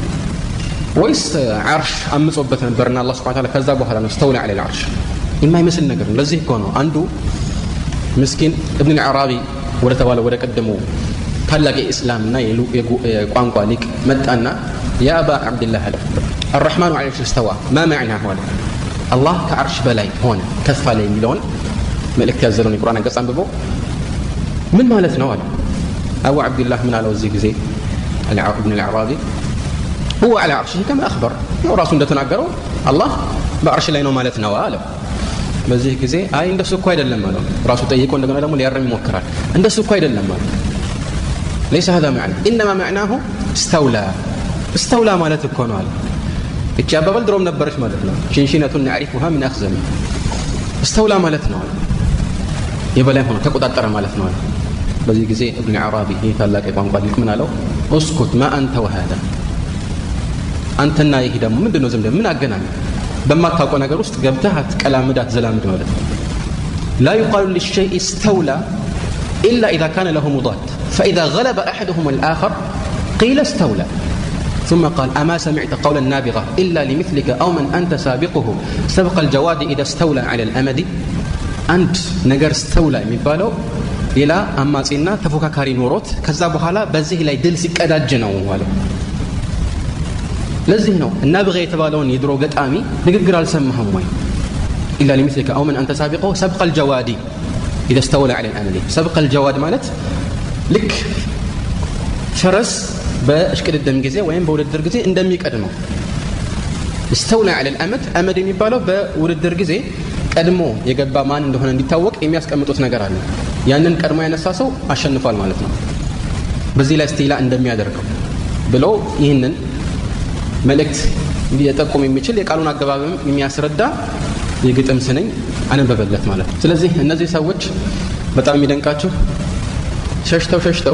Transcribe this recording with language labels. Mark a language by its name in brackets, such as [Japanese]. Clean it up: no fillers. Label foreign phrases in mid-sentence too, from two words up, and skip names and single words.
[Amharic] ወይስ አርሽ አምጾበት ነበርና አላህ [Arabic] سبحانه وتعالى [Amharic] ከዛ በኋላ ነው [Arabic] استوى على العرش? [Amharic] የማይመስል ነገር ነው። ለዚህ እኮ ነው አንዱ ምስኪን ኢብኑ አልዓራቢ ወደ ተባለ ወደ ቀደመው ታላቅ የእስላምና የቋንቋ ሊቅ መጣና [Arabic] يا أبا عبد الله الرحمن على العرش استوى ما معناه هذا الله كعرش [Amharic] በላይ ሆነ ከፍ አለ የሚለውን መልእክት ያዘለውን የቁርአን አንቀጽ አንብቦ ምን ማለት ነው አለ። አቡ አብድላህ ምን አለው እዚህ ጊዜ [Arabic] ابن العرابي هو على عرشه كما أخبر [Amharic] ራሱ እንደተናገረው አላህ በአርሽ ላይ ነው ማለት ነው አለ። በዚህ ጊዜ አይ እንደሱ እኮ አይደለም ማለት ራሱ ጠይቆ እንደገና ደግሞ ሊያርም ይሞክራል። እንደሱ እኮ አይደለም ማለት [Arabic] ليس هذا معنى انما معناه [Amharic] استولى ማለት እኮ ነው አለ። እቺ አባባል ድሮም ነበረች ማለት ነው። ሽንሽነቱን [Arabic] نعرفها من أخزم [Amharic] استولى ማለት ነው አለ። የበላይ ሆኖ ተቆጣጠረ ማለት ነው አለ። በዚህ ጊዜ ابن عرابي ይሄ ታላቅ የቋንቋ ሊቅ ምን አለው? [Arabic] اسكت ما انت وهذا [Amharic] አንተና ይሄ ደግሞ ምንድነው ዝም ምን አገናኝ? በማታውቀው ነገር ውስጥ ገብተህ አትቀላምድ አትዘላምድ ማለት ነው። [Arabic] لا يقال للشيء استولى إلا إذا كان له مضاد فإذا غلب أحدهم الآخر قيل استولى ثم قال أما سمعت قول النابغة إلا لمثلك أو من أنت سابقه سبق الجواد إذا استولى على الأمد أنت نجر [Amharic] استولى የሚባለው ሌላ አማጺና ተፎካካሪ ኖሮት ከዛ በኋላ በዚህ ላይ ድል ሲቀዳጅ ነው ማለት ለዚህ ነው النابغة የተባለውን የድሮ ገጣሚ ንግግር አልሰማህም ወይ [Arabic] إلا لمثلك أو من أنت سابقه سبق الجواد إذا استولى على الأمد سبق الجواد [Amharic] ማለት ልክ ፈረስ በእሽቅድድም ጊዜ ወይም በውድድር ጊዜ እንደሚቀድመው استولى [Arabic] على الأمد أمد [Amharic] የሚባለው በውድድር ጊዜ ቀድሞ የገባ ማን እንደሆነ እንዲታወቅ የሚያስቀምጡት ነገር አለ። ያንን ቀድሞ ያነሳ ሰው አሸንፏል ማለት ነው። በዚህ ላይ እስቲላ እንደሚያደርገው ብሎ ይህንን መልእክት ሊጠቁም የሚችል የቃሉን አገባብም የሚያስረዳ የግጥም ስንኝ አነበበለት ማለት ነው። ስለዚህ እነዚህ ሰዎች በጣም የሚደንቃቸው ሸሽተው